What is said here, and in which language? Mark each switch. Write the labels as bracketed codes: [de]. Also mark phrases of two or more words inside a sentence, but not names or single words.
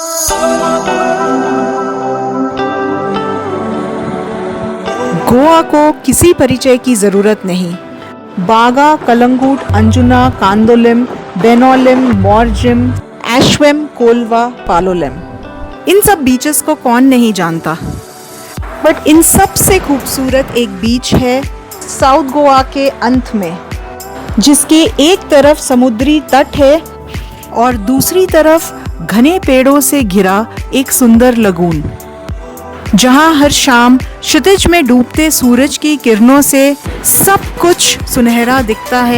[hi] गोवा को किसी परिचय की जरूरत नहीं। बागा, कलंगूट, अंजुना, कांदोलिम, बेनोलिम, मॉर्जिम, एशवेम, कोलवा, पालोलिम, इन सब बीचेस को कौन नहीं जानता। बट इन सब से खूबसूरत एक बीच है साउथ गोवा के अंत में, जिसके एक तरफ समुद्री तट है और दूसरी तरफ घने पेड़ों से घिरा एक सुंदर लगून, जहां हर शाम क्षितिज में डूबते सूरज की किरणों से सब कुछ सुनहरा दिखता है।